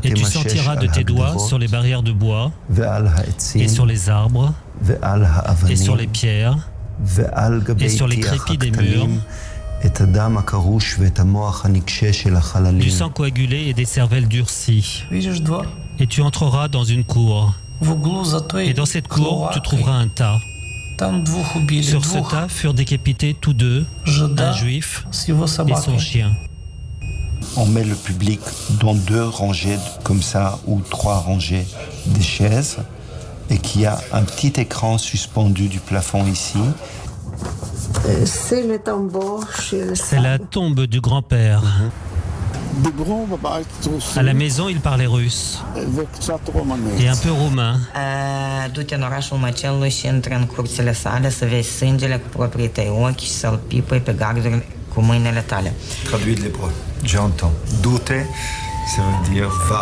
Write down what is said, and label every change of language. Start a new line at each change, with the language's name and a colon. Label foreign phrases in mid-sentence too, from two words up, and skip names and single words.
French: Et tu
Hebrew: timashesh
French: sentiras de
Hebrew: al
French: tes doigts
Hebrew: hagderot.
French: sur les barrières de bois
Hebrew: ועל העצים.
French: et sur les arbres
Hebrew: ועל האבנים.
French: et sur les pierres
Hebrew: ועל גבי
French: et sur les
Hebrew: tiach
French: crépits des
Hebrew: haktalim.
French: murs.
Hebrew: את דם הקרוש ואת המוח הנקשה של החללים.
French: du sang coagulé et des cervelles durcies.
Russian: Видишь двор?
French: Et tu entreras dans une cour.
Russian: В углу за той
French: Et dans cette cour, tu trouveras un tas.
Russian: Там двух убили,
French: Sur ce
Russian: двух
French: tas furent décapités tous deux, un
Russian: жида
French: juif
Russian: с его
French: et
Russian: собакой.
French: son chien. On met le public dans 2 rangées comme ça, ou 3 rangées de chaises, et qu'il y a un petit écran suspendu du plafond ici. C'est le tombeau chez C'est la tombe du grand-père. À la maison, il parlait russe et un peu roumain.
Romanian: Du-te în orașul Măcelului și intră în curțile sale să vezi sângele cu proprii tăi ochi și să-l pipăi pe garduri cu mâinile tale.
French: Traduit de l'hébreu, j'entends. Douter, ça veut dire va.